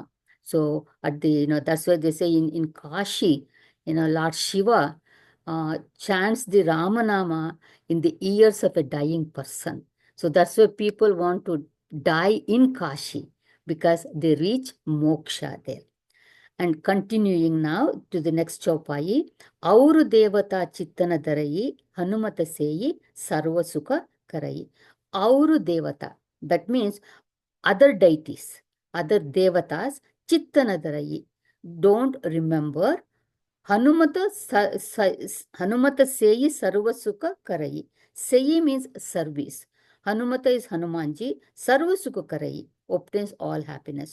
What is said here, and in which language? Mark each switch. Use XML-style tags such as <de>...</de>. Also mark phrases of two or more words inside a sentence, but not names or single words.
<en>So at the, that's why they say in Kashi, Lord Shiva chants the Ramanama in the ears of a dying person. So that's why people want to die in Kashi, because they reach moksha there. And continuing now to the next chaupai,</en> <awa>और देवता चित्त न धरई, हनुमत सेइ, सर्ब सुख करई. और देवता,</awa> <en>that means other deities, other devatas,</en> <awa>चित्त न धरई.</awa> <en>Don't remember.</en> <awa>हनुमत, हनुमत सेइ, सर्ब सुख करई.</awa> <en>Seyi means service. Hanumata is Hanumanji,</en> <awa>सर्ब सुख करई,</awa> <en>obtains all happiness.</en>